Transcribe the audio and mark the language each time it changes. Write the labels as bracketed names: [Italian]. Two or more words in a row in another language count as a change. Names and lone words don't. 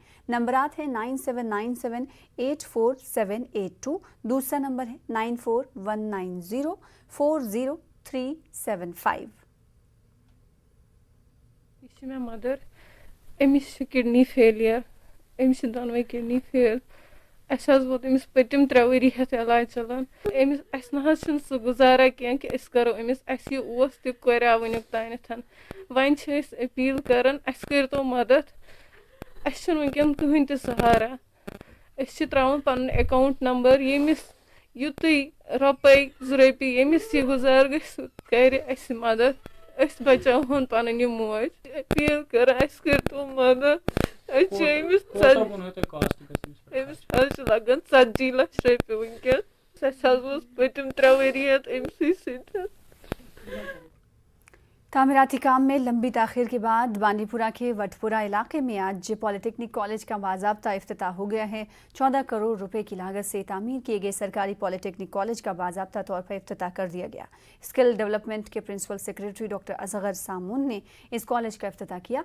[Urdu] نمبرات ہے 9797847882، دوسرا نمبر ہے 9419040375. [Kashmiri] मे मदर अमिस [English] kidney failure, [Kashmiri] अमिस दोनों किडनी फेल। वोत अमिस पतिम 3 वरी हेत इलाज चलान। अमिस ना सह गुजारा कह कि करो अमिस तह कोरा वनुक तान। वन अपील करान कर तो मदद। वनकन कहीं तह सहारा। त्रावन पन अकाउंट नंबर यमिस युत रुपये 2 रुपये यमिस यह गुजार कर मदद। बचावन पन यह मोज। अपील कर तो मदद। लगन 70 लाख रुपये वनकन। पतिम 3 वरी अमसी [Urdu] تعمیراتی کام میں لمبی تاخیر کے بعد بانڈی پورہ کے وٹ پورہ علاقے میں آج پولی ٹیکنک کالج کا باضابطہ افتتاح ہو گیا ہے. 14 کروڑ روپے کی لاگت سے تعمیر کیے گئے سرکاری پولی ٹیکنک کالج کا باضابطہ طور پر افتتاح کر دیا گیا. [English] skill development [Urdu] کے [English] principal secretary [Urdu] ڈاکٹر اصغر سامون نے اس کالج کا افتتاح کیا.